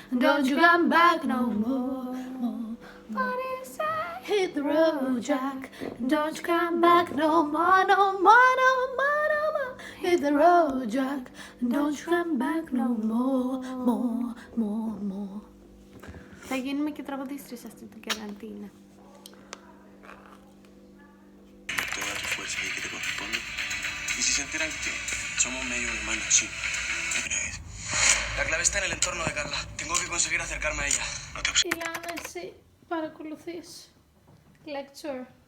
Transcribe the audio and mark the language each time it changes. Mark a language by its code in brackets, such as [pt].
[en] Don't you come back no more. What do you say? Hit the road, Jack. Don't you come back no more, no more, no more, no more. Hit the road, Jack. Don't you come back no more, more. [el] Θα γίνουμε και τραγουδίστρες αυτή την καραντίνα. [es] Toda tu fuerza y que te corresponde. Y si se enteran que somos medio hermanos, sí. ¿Qué crees? La clave está en el entorno de Carla. Tengo que conseguir acercarme a ella. No te [el] Ηλιάνα, εσύ παρακολουθείς lecture.